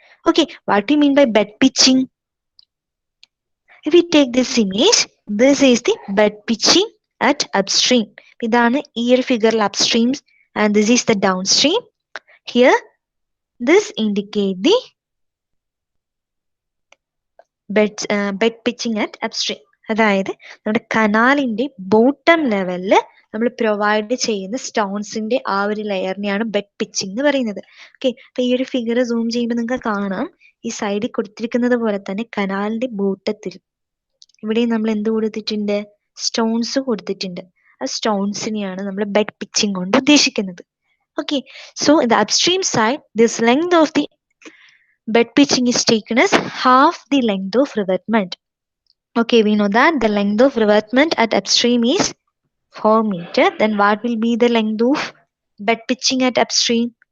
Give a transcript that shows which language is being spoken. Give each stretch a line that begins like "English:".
English: Okay, what do you mean by bed pitching? If we take this image, this is the bed pitching at upstream.
Malayalam: ഇതാണ് ഈ ഒരു ഫിഗറിൽ
English: upstream and this is the downstream. Here this indicate the bed pitching at upstream.
Malayalam: അതായത് നമ്മുടെ കനാലിന്റെ bottom ലെവലില് നമ്മൾ provide ചെയ്യുന്ന സ്റ്റോൺസിന്റെ ആ ഒരു ലെയറിനെയാണ് ബെഡ് പിച്ചിങ് എന്ന് പറയുന്നത്. ഓക്കെ, അപ്പൊ ഈ ഒരു ഫിഗർ സൂം ചെയ്യുമ്പോൾ നിങ്ങൾക്ക് കാണാം ഈ സൈഡിൽ കൊടുത്തിരിക്കുന്നത് പോലെ തന്നെ കനാലിന്റെ ബോട്ടത്തിൽ ഇവിടെ നമ്മൾ എന്ത് കൊടുത്തിട്ടുണ്ട്? സ്റ്റോൺസ് കൊടുത്തിട്ടുണ്ട്. ആ സ്റ്റോൺസിനെയാണ് നമ്മൾ ബെഡ് പിച്ചിങ് കൊണ്ട് ഉദ്ദേശിക്കുന്നത്.
English: Okay, so in the upstream side this length of the bed pitching is taken as half the length of revetment. Okay, we know that the length of revetment at upstream is 4 meter. Then what will be the length of bed pitching at upstream?